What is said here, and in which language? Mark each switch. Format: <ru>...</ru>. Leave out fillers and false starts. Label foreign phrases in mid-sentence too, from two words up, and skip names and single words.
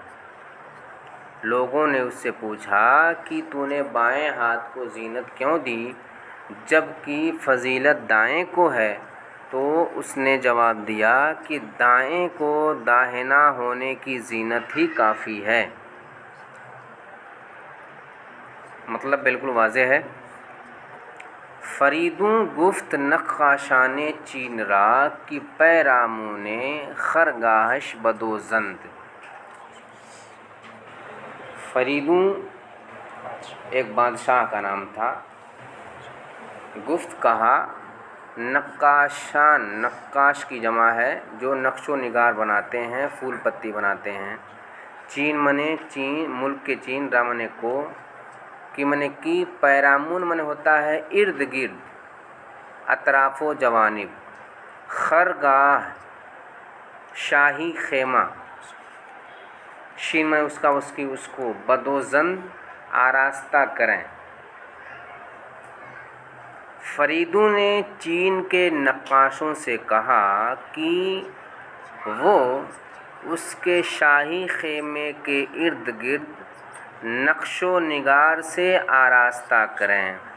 <ur>لوگوں نے اس سے پوچھا کہ تو نے بائیں ہاتھ کو زینت کیوں دی جبکہ فضیلت دائیں کو ہے، تو اس نے جواب دیا کہ دائیں کو داہنا ہونے کی زینت ہی کافی ہے۔ مطلب بالکل واضح ہے۔</ur> <fa>فریدوں گفت نقاشان چین را کہ پیرامون خرگاہش بدوزند۔</fa> <ur>فریدوں ایک بادشاہ کا نام تھا۔ گفت کہا، نقاشان، نقاش کی جمع ہے جو نقش و نگار بناتے ہیں، پھول پتی بناتے ہیں۔ چین منے چین، ملک کے چین، را منے کو، کی منے کی، پیرامون منے ہوتا ہے ارد گرد، اطراف و جوانب، خرگاہ شاہی خیمہ، شین میں اس کو، بدوزند آراستہ کریں۔ فریدوں نے چین کے نقاشوں سے کہا کہ وہ اس کے شاہی خیمے کے ارد گرد نقش و نگار سے آراستہ کریں۔</ur>